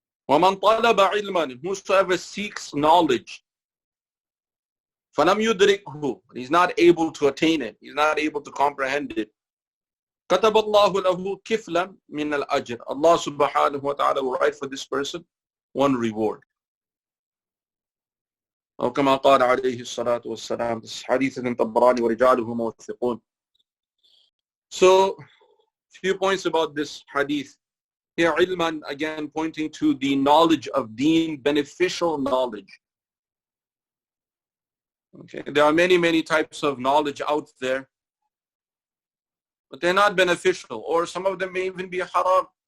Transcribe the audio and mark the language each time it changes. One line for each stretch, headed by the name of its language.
Arabic: وَمَنْ طَلَبَ عِلْمًا,
English: whosoever seeks knowledge,
Arabic: فَلَمْ يُدْرِكْهُ,
English: he's not able to attain it, he's not able to comprehend it,
Arabic: كَتَبَ اللَّهُ لَهُ كِفْلًا مِنَ الْأَجْرِ,
English: Allah subhanahu wa ta'ala will write for this person one reward.
Arabic: أو كما قال عليه الصلاة والسلام.
English: This hadith is in Tabrani
Arabic: وَرِجَالُهُ مَوْثِقُونَ.
English: So, few points about this hadith. Here, ilman, again, pointing to the knowledge of deen, beneficial knowledge. Okay, there are many types of knowledge out there, but they're not beneficial, or some of them may even be haram.